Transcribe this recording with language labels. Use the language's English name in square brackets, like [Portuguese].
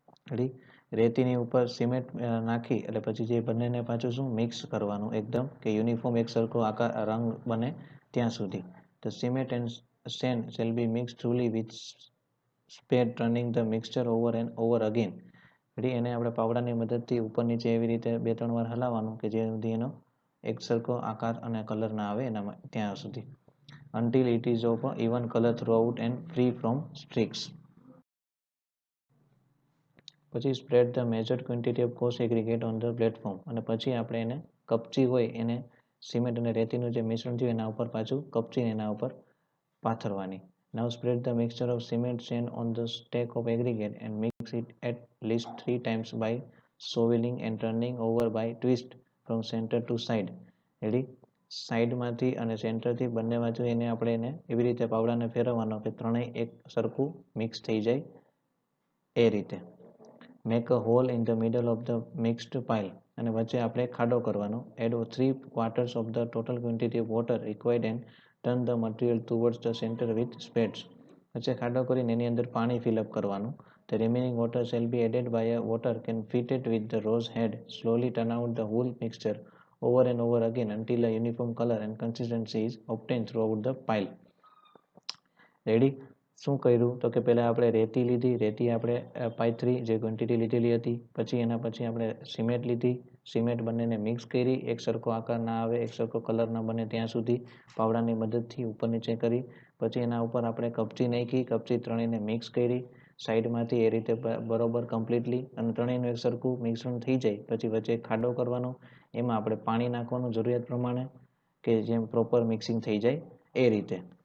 [Gujarati] Ready, રેતીની ઉપર cement નાખી એટલે પછી જે બંનેને પાછું શું મિક્સ કરવાનું એકદમ કે યુનિફોર્મ એક સરખો આકાર રંગ બને ત્યાં સુધી. [English] The cement and sand shall be mix thoroughly with spade turning the mixture over and over again. [Gujarati] Ready, એને આપણે પાવડાની મદદથી ઉપર નીચે એવી રીતે 2-3 વાર હલાવવાનું કે જે સુધી એનો એક સરખો આકાર અને કલર ના આવે એના ત્યાં સુધી. [English] until it is of even color throughout and free from streaks. પછી spread the measured quantity of coarse aggregate on the platform. [Gujarati] અને પછી આપણે એને કપચી હોય એને સિમેન્ટ અને રેતીનું જે મિશ્રણ થયું એના ઉપર પાછું કપચીને એના ઉપર પાથરવાની. [English] Now spread the mixture of cement sand on the stack of aggregate and mix it at least 3 times by shoveling and turning over by twist from center to side. [Gujarati] Ready, સાઈડમાંથી અને સેન્ટરથી બંને બાજુ એને આપણે એને એવી રીતે પાવડાને ફેરવવાનો કે ત્રણેય એક સરખું મિક્સ થઈ જાય એ રીતે. [English] Make a hole in the middle of the mixed pile. [Gujarati] અને વચ્ચે આપણે ખાડો કરવાનો. [English] Add 3/4 of the total quantity of water required and turn the material towards the centre with spades. [Gujarati] વચ્ચે ખાડો કરીને એની અંદર પાણી ફિલઅપ કરવાનું. [English] The remaining water shall be added by a water can fitted with the rose head. Slowly turn out the whole mixture over and over again until a uniform color and consistency is obtained throughout the pile. [Gujarati] Ready, શું કર્યું તો કે પહેલાં આપણે રેતી લીધી, રેતી આપણે પાથરી જે ક્વોન્ટિટી લીધેલી હતી, પછી આપણે સિમેન્ટ લીધી, સિમેન્ટ બંનેને મિક્સ કરી, એક સરખો આકાર ના આવે, એક સરખો કલર ના બને ત્યાં સુધી પાવડાની મદદથી ઉપર નીચે કરી, પછી એના ઉપર આપણે કપચી નાખી, કપચી ત્રણેયને મિક્સ કરી સાઈડમાંથી એ રીતે બરોબર કમ્પ્લીટલી, અને ત્રણેયનું એક સરખું મિશ્રણ થઈ જાય પછી વચ્ચે ખાડો કરવાનો, એમાં આપણે પાણી નાખવાનું જરૂરિયાત પ્રમાણે કે જેમ પ્રોપર મિક્સિંગ થઈ જાય એ રીતે.